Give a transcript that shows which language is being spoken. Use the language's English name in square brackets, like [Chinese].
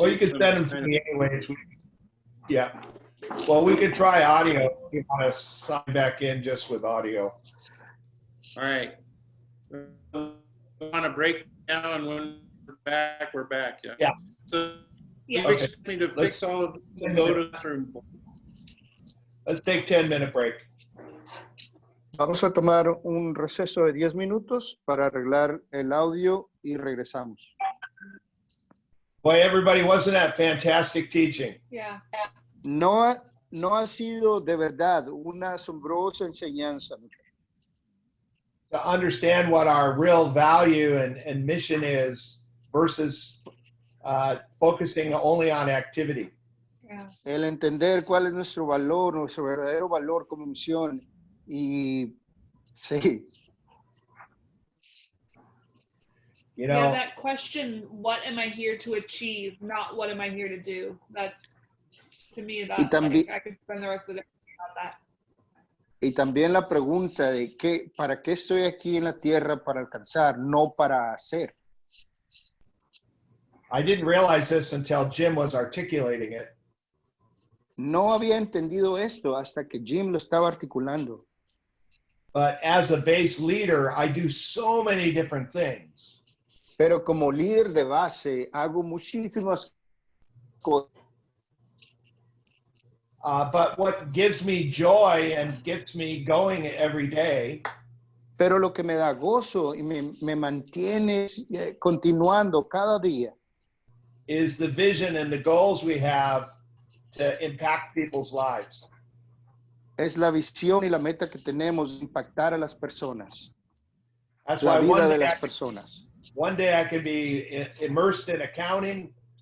[English] Well, you can send them to me anyways. Yeah. Well, we could try audio if you want to sign back in just with audio. All right. We want to break down, and when we're back. Yeah. Yeah. So Yeah. you expect me to fix all of this and go to the bathroom. Let's take 10-minute break. [Spanish] Vamos a tomar un receso de 10 minutos para arreglar el audio y regresamos. [English] Boy, everybody, wasn't that fantastic teaching? Yeah. [Spanish] No ha sido de verdad una asombrosa enseñanza. [English] To understand what our real value and mission is versus focusing only on activity. Yeah. [Spanish] El entender cuál es nuestro valor, nuestro verdadero valor como misión. Y sí. [English] You know, Yeah, that question, what am I here to achieve, not what am I here to do? That's to me about. [Spanish] Y también- [English] Like, I could spend the rest of the day about that. [Spanish] Y también la pregunta de ¿para qué estoy aquí en la tierra? Para alcanzar, no para hacer. [English] I didn't realize this until Jim was articulating it. [Spanish] No había entendido esto hasta que Jim lo estaba articulando. [English] But as a base leader, I do so many different things. [Spanish] Pero como líder de base, hago muchísimas cosas. [English] But what gives me joy and gets me going every day [Spanish] Pero lo que me da gozo y me mantiene continuando cada día [English] is the vision and the goals we have to impact people's lives. [Spanish] es la visión y la meta que tenemos de impactar a las personas, [English] That's [Spanish] la [English] why [Spanish] vida de las personas. [English] one day I can be immersed in accounting.